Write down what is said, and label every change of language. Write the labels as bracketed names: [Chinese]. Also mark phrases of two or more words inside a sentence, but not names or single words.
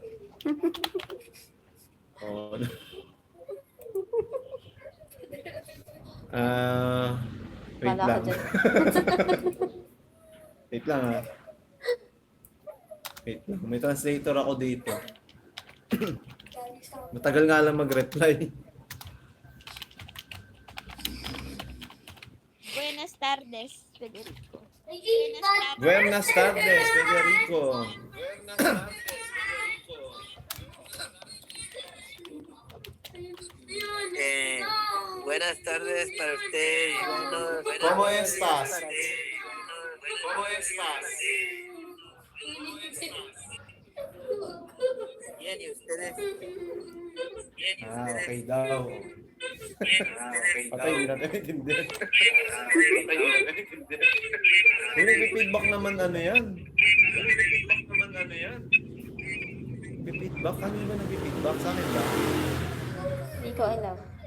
[English] Oh. Wait [Filipino] Wala lang. ka dyan. Wait lang ha. Wait lang. May translator ako dito. Matagal nga lang mag-reply. [Spanish] Buenas tardes, Federico. Buenas tardes, Federico. Buenas tardes para usted. ¿Cómo estás? ¿Cómo estás? Bien, ¿y ustedes? Bien, ¿y Ah, ustedes? [Filipino] okay daw. Patay, hindi natin maintindihan. Kung nag-feedback naman ano yan? Feedback? Ano ba nag-feedback? Sa akin ba? Hindi ko alam.